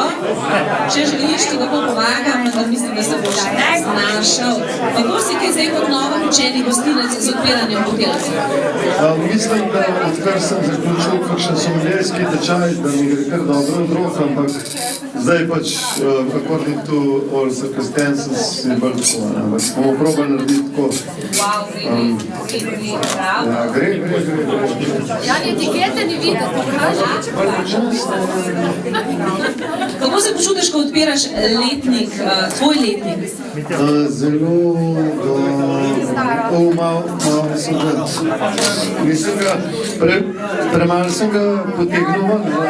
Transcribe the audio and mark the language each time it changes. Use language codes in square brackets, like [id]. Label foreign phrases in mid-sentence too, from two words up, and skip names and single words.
[sl] Če želiš, ti lahko pomagam, da mislim, da se boš znašel. Kako si kaj zdaj kot novo učeni gostinec z odpiranjem buteljcev? Mislim, da odkar sem zaključil kakšen sommelijerski tečaj, da mi gre kar dobro od rok, ampak zdaj pač, [en] according to all circumstances, [sl] je bolj tako, ampak bomo probali narediti tako. Wow, gre, prav. Ja, gre. Ja, etikete ni videti, pokaži. Kako se počutiš, ko odpiraš letnik, tvoj letnik? Zelo malo sem ga, nisem ga, premalo sem ga potegnil ven.